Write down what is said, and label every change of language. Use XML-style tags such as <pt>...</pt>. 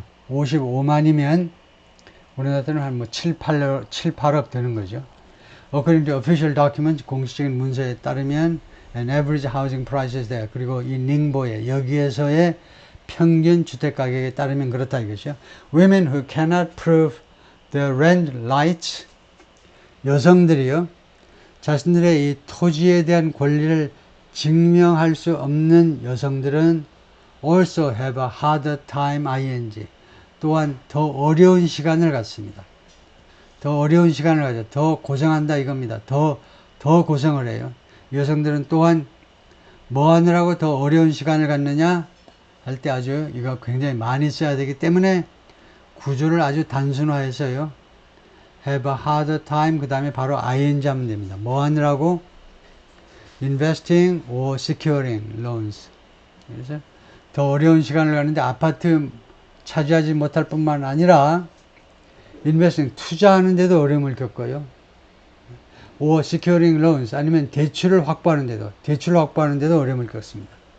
<ko>55만이면, 우리나라에는 한 7, 8억 되는 거죠.</ko> <en>According to official documents,</en> <ko>공식적인 문서에 따르면,</ko> <en>an average housing prices there.</en> <ko>그리고 이 닝보에, 여기에서의 평균 주택 가격에 따르면 그렇다 이것이요.</ko> <en>Women who cannot prove their rent rights,</en> <ko>여성들이요, 자신들의 이 토지에 대한 권리를 증명할 수 없는 여성들은</ko> <en>also have a harder time, ing.</en> <ko>또한 더 어려운 시간을 갖습니다. 더 어려운 시간을 가져. 더 고생한다 이겁니다. 더 고생을 해요. 여성들은 또한 뭐 하느라고 더 어려운 시간을 갖느냐 할 때 아주 이거 굉장히 많이 써야 되기 때문에 구조를 아주 단순화해서요.</ko> <en>have a harder time,</en> <ko>그 다음에 바로 ing 하면 됩니다. 뭐 하느라고?</ko> <en>investing or securing loans.</en> <ko>그래서 더 어려운 시간을 가는데 아파트 차지하지 못할 뿐만 아니라 investing, 투자하는 데도 어려움을 겪어요.</ko> <en>or securing loans</en> <ko>아니면 대출을 확보하는데도 어려움을 겪습니다.</ko>